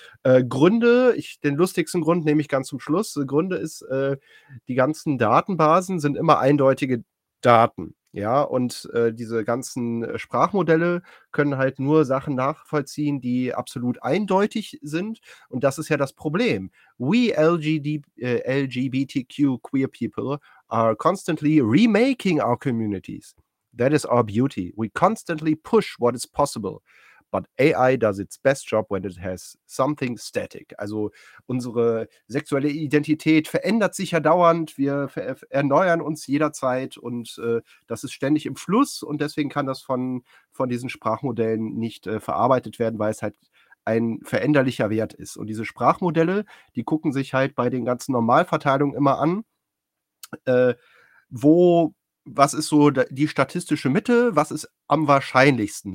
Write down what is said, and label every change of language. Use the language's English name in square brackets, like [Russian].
[German] Gründe, den lustigsten Grund nehme ich ganz zum Schluss. Gründe ist, die ganzen Datenbasen sind immer eindeutige Daten. Ja, und diese ganzen Sprachmodelle können halt nur Sachen nachvollziehen, die absolut eindeutig sind. Und das ist ja das Problem. [English] We LGBTQ queer people are constantly remaking our communities. That is our beauty. We constantly push what is possible. But AI does its best job when it has something static. [German] Also unsere sexuelle Identität verändert sich ja dauernd. Wir erneuern uns jederzeit und das ist ständig im Fluss. Und deswegen kann das von diesen Sprachmodellen nicht verarbeitet werden, weil es halt ein veränderlicher Wert ist. Und diese Sprachmodelle, die gucken sich halt bei den ganzen Normalverteilungen immer an, was ist so die statistische Mitte, was ist am wahrscheinlichsten?